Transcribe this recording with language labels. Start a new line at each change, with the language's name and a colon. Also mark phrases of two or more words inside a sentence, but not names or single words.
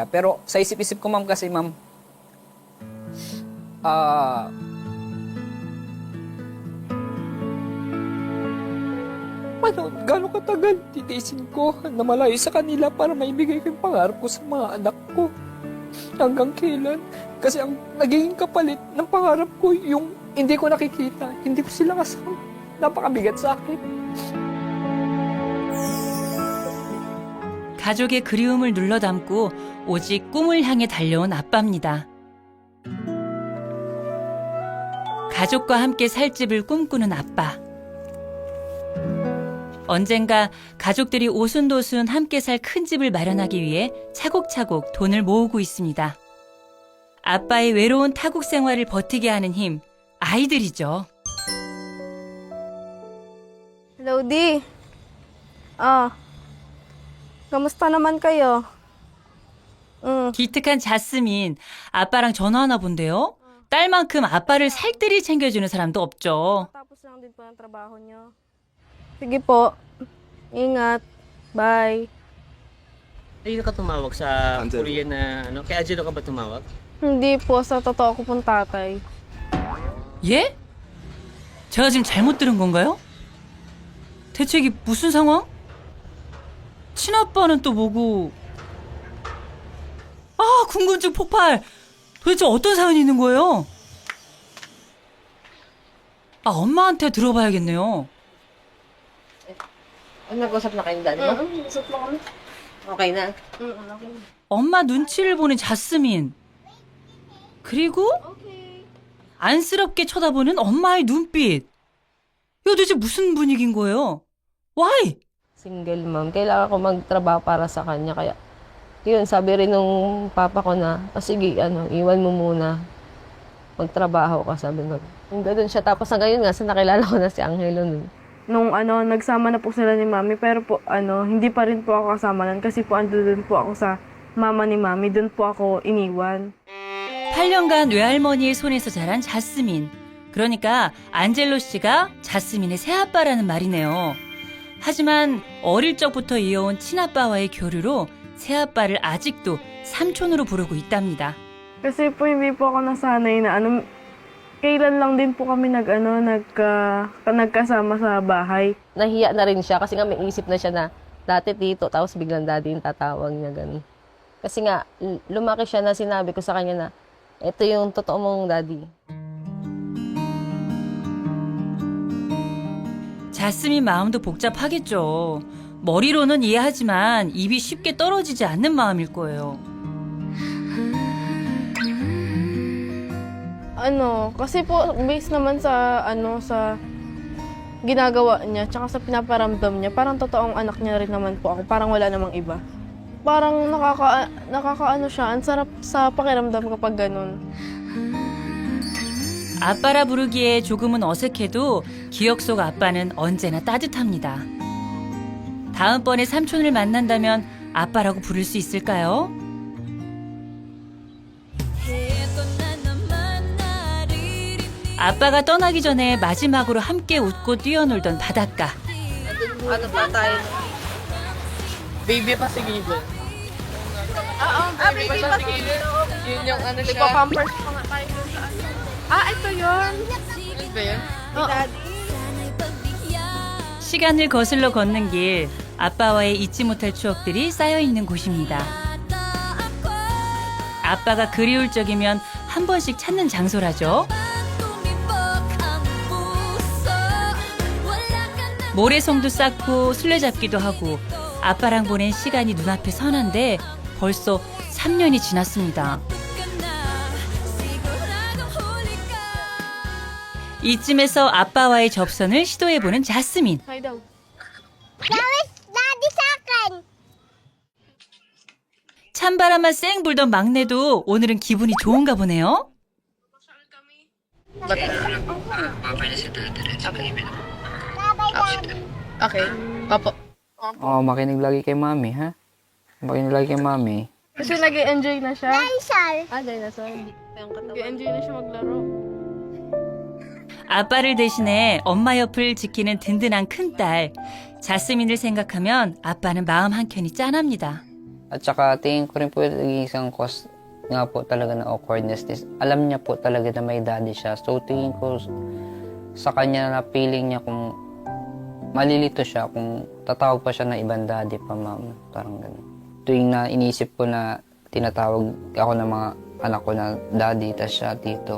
Filipino: Pero sa isip-isip ko, ma'am, kasi ma'am, gano'ng katagal titiisin ko na malayo sa kanila para maibigay ko yung pangarap ko sa mga anak ko. Hanggang kailan? Kasi ang nagiging kapalit ng pangarap ko, yung hindi ko nakikita, hindi ko sila kasama. Napakabigat sa akin.
Korean: 가족의 그리움을 눌러 담고 오직 꿈을 향해 달려온 아빠입니다. 가족과 함께 살 집을 꿈꾸는 아빠. 언젠가 가족들이 오순도순 함께 살 큰 집을 마련하기 위해 차곡차곡 돈을 모으고 있습니다. 아빠의 외로운 타국 생활을 버티게 하는 힘, 아이들이죠.
Filipino: Hello, Di. Kamusta naman kayo?
Korean: 기특한 자스민, 아빠랑 전화하나 본데요? 딸만큼 아빠를 살뜰히 챙겨주는 사람도 없죠.
Filipino: Tapos lang din po ang trabaho nyo. Sige po. Ingat. Bye. Ayun ka tumawag sa Korean na ano? Kay Angelo ka ba tumawag? Hindi po. Sa totoo ko pong tatay.
Korean: 예? 제가 지금 잘못 들은 건가요? 대체 이게 무슨 상황? 친아빠는 또 뭐고? 아, 궁금증 폭발! 도대체 어떤 사연이 있는 거예요? 아, 엄마한테 들어봐야겠네요.
Filipino: nag-usap na kayong daddy mo? Usap lang kami. Okay na. Okay.
Korean: 엄마 눈치를 보는 자스민. 그리고 안쓰럽게 쳐다보는 엄마의 눈빛. 이거 도대체 무슨 분위기인 거예요?
English: Why? Single mom.
Filipino: Kailangan ko magtrabaho para sa kanya. Kaya, yun, sabi rin nung papa ko na, sige, iwan mo muna. Magtrabaho ka, sabi ko. Yung ganun siya. Tapos hanggang yun nga, sa nakilala ko na si Angelo nun. Nung nagsama na po sila ni Mami, pero po hindi pa rin po ako kasama nun kasi po andun po ako sa mama ni Mami, dun po ako iniwan.
Korean: 8년간 외할머니의 손에서 자란 자스민. 그러니까 안젤로 씨가 자스민의 새아빠라는 말이네요. 하지만 어릴 적부터 이어온 친아빠와의 교류로 새아빠를 아직도 삼촌으로 부르고 있답니다.
Filipino: Kasi po hindi po ako nasanay na kailan lang din po kami nagkasama sa bahay. Nahiya na rin siya kasi nga may isip na siya na dati tito, tapos biglang daddy yung tatawag niya ganun. Kasi nga, lumaki siya na sinabi ko sa kanya na, ito yung totoo mong daddy.
Korean: 자스민 마음도 복잡하겠죠. 머리로는 이해하지만 입이 쉽게 떨어지지 않는 마음일 거예요.
Filipino: Kasi po based naman sa sa ginagawa niya tsaka sa pinaparamdam niya, parang totoong anak niya rin naman po ako, parang wala namang iba. Parang nakakaano siya, ang sarap sa pakiramdam kapag ganun.
Korean: 아빠라 부르기에 조금은 어색해도 기억 속 아빠는 언제나 따뜻합니다. 다음번에 삼촌을 만난다면 아빠라고 부를 수 있을까요? 아빠가 떠나기 전에 마지막으로 함께 웃고 뛰어놀던 바닷가.
Filipino: Ano pa tayo? Baby pa si Given. Baby pa si Given. Yun yung siya. Nagpa-pampers pa nga tayo dun sa ito yun. Ano ba yun?
Korean: 시간을 거슬러 걷는 길, 아빠와의 잊지 못할 추억들이 쌓여 있는 곳입니다. 아빠가 그리울 적이면 한 번씩 찾는 장소라죠. 모래성도 쌓고 술래잡기도 하고 아빠랑 보낸 시간이 눈앞에 선한데 벌써 3년이 지났습니다. 이쯤에서 아빠와의 접선을 시도해보는 자스민.
Filipino: Hi daw. Daddy sa akin.
Korean: 찬바람만 쌩 불던 막내도 오늘은 기분이 좋은가 보네요.
Filipino: Okay. Opo. Makinig lagi kay Mami, ha? Makinig lagi kay Mami. Kasi nag-enjoy na siya. Dinosaur. Dinosaur. Nag-enjoy na siya maglaro.
Korean: 아빠를 대신해 엄마 옆을 지키는 든든한 큰딸. 자스민을 생각하면 아빠는 마음 한켠이 짠합니다.
Filipino: At saka tingin ko rin po yung isang cause nga po talaga na awkwardness is alam niya po talaga na may daddy siya. So tingin ko sa kanya na feeling niya kung malilito siya, kung tatawag pa siya na ibang daddy pa, ma'am. Parang gano'n. Tuwing na inisip ko na tinatawag ako ng mga anak ko na daddy, tas siya tito.